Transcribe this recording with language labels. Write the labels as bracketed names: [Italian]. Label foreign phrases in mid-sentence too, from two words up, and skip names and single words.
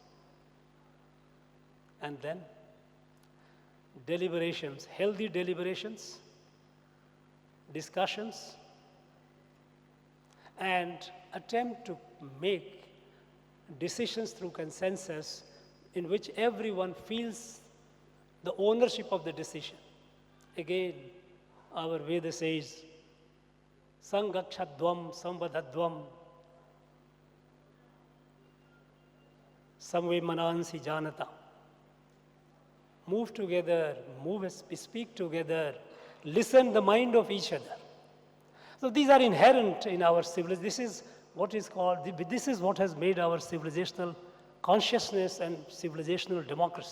[English] And then, deliberations, healthy deliberations, discussions, and attempt to make decisions through consensus in which everyone feels the ownership of the decision. Again, our Veda says, [Sanskrit] संगच्छध्वं संवदध्वं सं वो मनांसि जानता. [English] Move together, speak together, listen the mind of each other. So these are inherent in our civilization. This is what is called, this is what has made our civilizational consciousness and civilizational democracy.